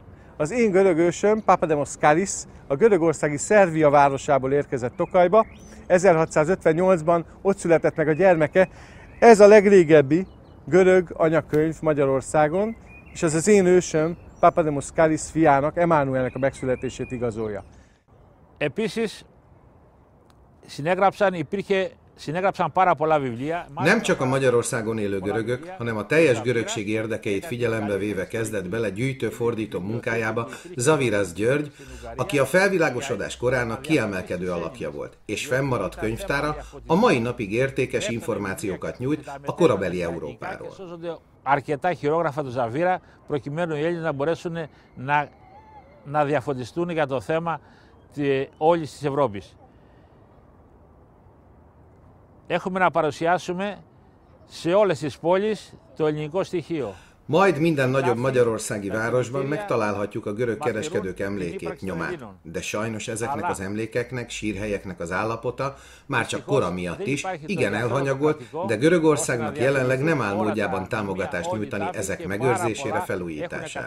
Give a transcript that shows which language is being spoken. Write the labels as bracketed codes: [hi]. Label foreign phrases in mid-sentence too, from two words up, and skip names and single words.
[hu] Az én görög ősöm, Papademos Kalis, a görögországi Szervia városából érkezett Tokajba. 1658-ban ott született meg a gyermeke. Ez a legrégebbi görög anyakönyv Magyarországon, és ez az én ősöm, Papademos Kalis fiának, Emánuelnek a megszületését igazolja. [el] Επίσης, συνέγραψαν πάρα πολλά βιβλία. [hu] Nem csak a Magyarországon élő görögök, hanem a teljes görögség érdekeit figyelembe véve kezdett bele gyűjtő-fordító munkájába Zavirász György, aki a felvilágosodás korának kiemelkedő alakja volt, és fennmaradt könyvtára a mai napig értékes információkat nyújt a korabeli Európáról. [el] Αρκετά χειρόγραφα του Ζαβίρα προκειμένου οι Έλληνες να μπορέσουν να διαφωτιστούν για το θέμα όλης της Ευρώπης. Έχουμε να παρουσιάσουμε σε όλες τις πόλεις το ελληνικό στοιχείο. [hu] Majd minden nagyobb magyarországi városban megtalálhatjuk a görög kereskedők emlékét, nyomát. De sajnos ezeknek az emlékeknek, sírhelyeknek az állapota már csak kora miatt is igen elhanyagolt, de Görögországnak jelenleg nem áll módjában támogatást nyújtani ezek megőrzésére, felújítására.